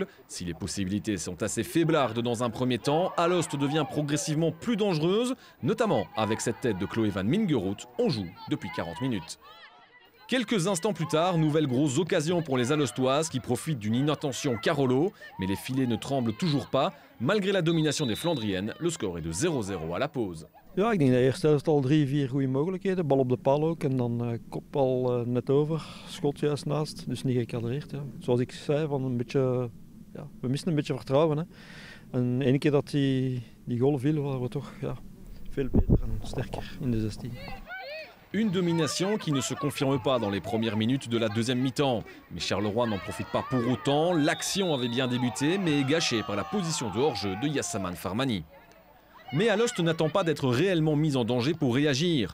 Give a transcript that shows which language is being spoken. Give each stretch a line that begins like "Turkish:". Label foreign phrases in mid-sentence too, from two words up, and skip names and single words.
French: Si les possibilités sont assez faiblardes dans un premier temps, Alost devient progressivement plus dangereuse, notamment avec cette tête de Chloé van Mingeroth. On joue depuis 40 minutes. Quelques instants plus tard, nouvelle grosse occasion pour les Alostoises qui profitent d'une inattention Carolo, mais les filets ne tremblent toujours pas. Malgré la domination des Flandriennes, le score est de 0-0 à la pause.
Dutch: Ja, ik denk dat eerst helft al 3-4 goede mogelijkheden. Bal op de paal ook en dan kopbal net over. Schot juist naast, dus niet gekadreerd. Ja. Zoals ik zei, van een beetje, ja, we misten een beetje vertrouwen. Hè. En ene keer dat die goal viel, waren we toch veel beter en sterker in de 16.
French: Une domination qui ne se confirme pas dans les premières minutes de la deuxième mi-temps. Mais Charleroi n'en profite pas pour autant. L'action avait bien débuté, mais est gâchée par la position de hors-jeu de Yassaman Farmani. Mais Alost n'attend pas d'être réellement mis en danger pour réagir.